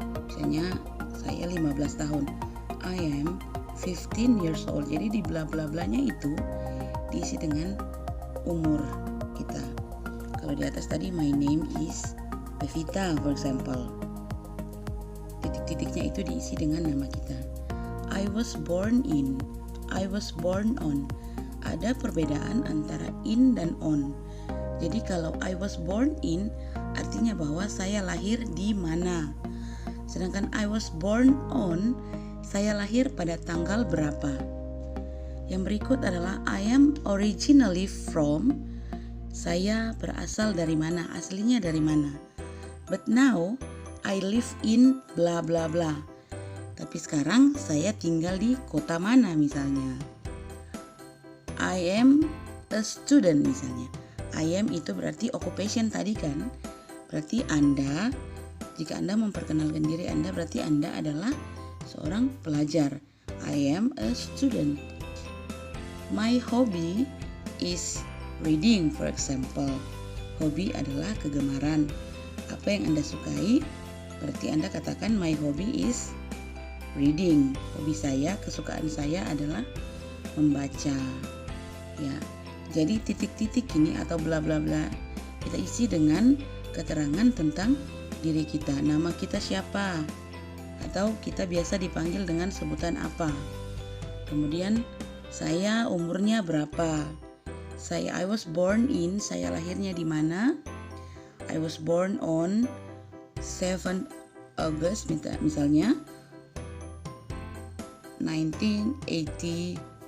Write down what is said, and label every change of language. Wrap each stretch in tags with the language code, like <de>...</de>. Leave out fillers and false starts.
<id>Misalnya saya 15 tahun.</id> <en>I am 15 years old.</en> <id>Jadi di bla bla blanya itu diisi dengan umur kita. Kalau di atas tadi</id> <en>my name is Pevita for example.</en> <id>Titik-titiknya itu diisi dengan nama kita.</id> <en>I was born in, I was born on.</en> <id>Ada perbedaan antara in dan on. Jadi kalau</id> <en>I was born in</en> <id>artinya bahwa saya lahir di mana. Sedangkan</id> <en>I was born on,</en> <id>saya lahir pada tanggal berapa. Yang berikut adalah</id> <en>I am originally from.</en> <id>Saya berasal dari mana, aslinya dari mana.</id> <en>But now I live in bla bla bla.</en> <id>Tapi sekarang saya tinggal di kota mana misalnya.</id> <en>I am a student misalnya. I am</en> <id>itu berarti</id> <en>occupation tadi kan.</en> <id>Berarti Anda, jika Anda memperkenalkan diri Anda, berarti Anda adalah seorang pelajar.</id> <en>I am a student. My hobby is reading for example.</en> <id>Hobi adalah kegemaran. Apa yang Anda sukai? Berarti Anda katakan</id> <en>my hobby is reading.</en> <id>Hobi saya, kesukaan saya adalah membaca. Ya. Jadi titik-titik ini atau bla bla bla kita isi dengan keterangan tentang diri kita. Nama kita siapa? Atau kita biasa dipanggil dengan sebutan apa? Kemudian saya umurnya berapa?</id> <en>I was born in,</en> <id>saya lahirnya di mana?</id> <en>I was born on 7 August misalnya 1984.</en>